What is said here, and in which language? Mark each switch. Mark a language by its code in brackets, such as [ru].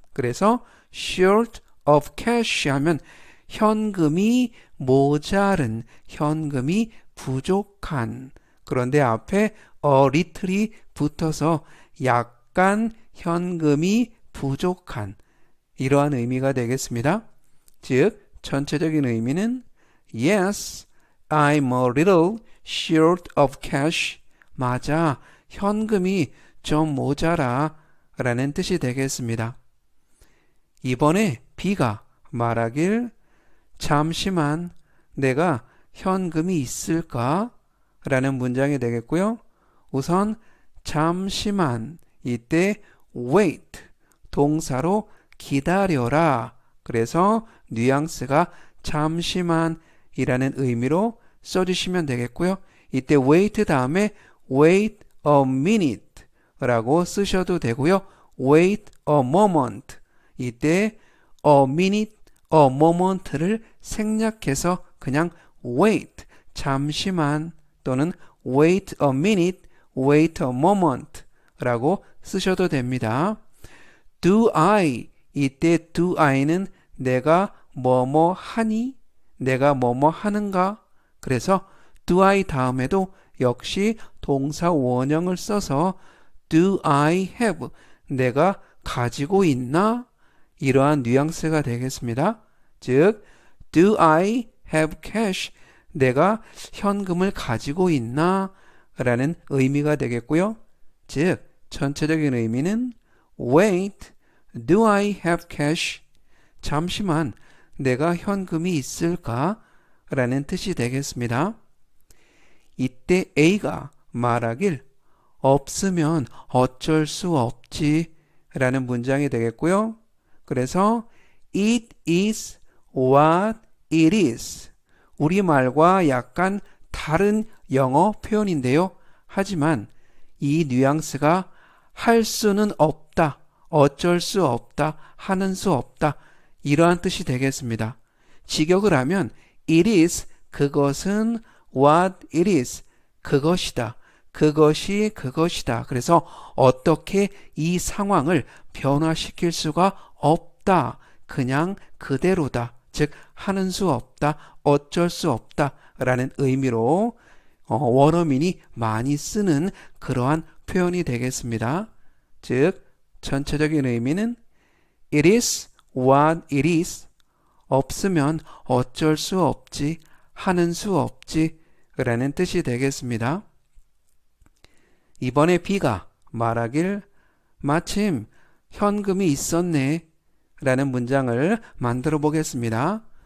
[ko] 그래서 [en] short of cash [ko] 하면 현금이 모자른, 현금이 부족한. 그런데 앞에 [en] a little [ko] 이 붙어서 약간 현금이 부족한, 이러한 의미가 되겠습니다. 즉 전체적인 의미는 [en] Yes, I'm a little short of cash. [ko] 맞아, 현금이 좀 모자라 라는 뜻이 되겠습니다. 이번에 B가 말하길 잠시만, 내가 현금이 있을까? 라는 문장이 되겠고요. 우선 잠시만, 이때 wait, 동사로 기다려라. 그래서 뉘앙스가 잠시만 이라는 의미로 써주시면 되겠고요. 이때 wait 다음에 [en] wait a minute [ko] 라고 쓰셔도 되고요. [en] wait a moment, [ko] 이때 [en] a minute, a moment를 [ko] 생략해서 그냥 [en] wait, [ko] 잠시만, 또는 [en] wait a minute, wait a moment [ko] 라고 쓰셔도 됩니다. [en] Do I, [ko] 이때 do I는 내가 뭐뭐 하니? 내가 뭐뭐 하는가? 그래서 do I 다음에도 역시 동사 원형을 써서 [en] do I have, [ko] 내가 가지고 있나? 이러한 뉘앙스가 되겠습니다. 즉 [en] do I have cash, [ko] 내가 현금을 가지고 있나? 라는 의미가 되겠고요. 즉 전체적인 의미는 [en] Wait, do I have cash? [ko] 잠시만, 내가 현금이 있을까? 라는 뜻이 되겠습니다. 이때 A가 말하길 없으면 어쩔 수 없지 라는 문장이 되겠고요. [en] 그래서 It is what it is. [ko] 우리말과 약간 다른 영어 표현인데요. 하지만 이 뉘앙스가 할 수는 없다, 어쩔 수 없다, 하는 수 없다, 이러한 뜻이 되겠습니다. 직역을 하면 it is, 그것은 [en] what it is, [ko] 그것이다, 그것이 그것이다. 그래서 어떻게 이 상황을 변화시킬 수가 없다, 그냥 그대로다, 즉 하는 수 없다, 어쩔 수 없다 라는 의미로 원어민이 많이 쓰는 그러한 표현이 되겠습니다. 즉 전체적인 의미는 [en] It is what it is. [ko] 없으면 어쩔 수 없지, 하는 수 없지 라는 뜻이 되겠습니다. 이번에 B가 말하길 마침 현금이 있었네 라는 문장을 만들어 보겠습니다.